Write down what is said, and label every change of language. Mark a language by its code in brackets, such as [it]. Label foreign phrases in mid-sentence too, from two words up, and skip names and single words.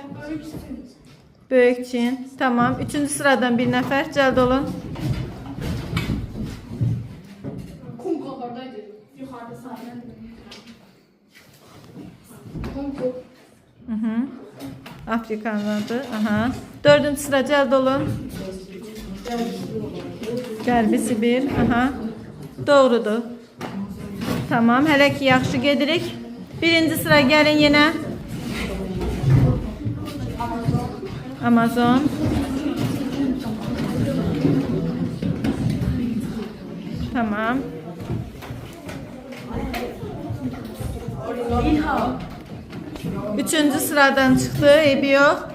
[az] Böyükçin. Tamam. [tr] Üçüncü sıradan bir nefer. [az] Cəld olun. Kongolardaydı. [tr] Yukarıda sahiden. Kongo. [az] Afrikanlardı. Aha. Dördüncü sıra cəld olun. Qərbi Sibir. Aha. Doğrudur. Tamam. Hələ ki yaxşı gedirik. Birinci sıra gəlin yenə. Amazon. Tamam. [tr] Üçüncü sıradan çıktı. Eybi yok.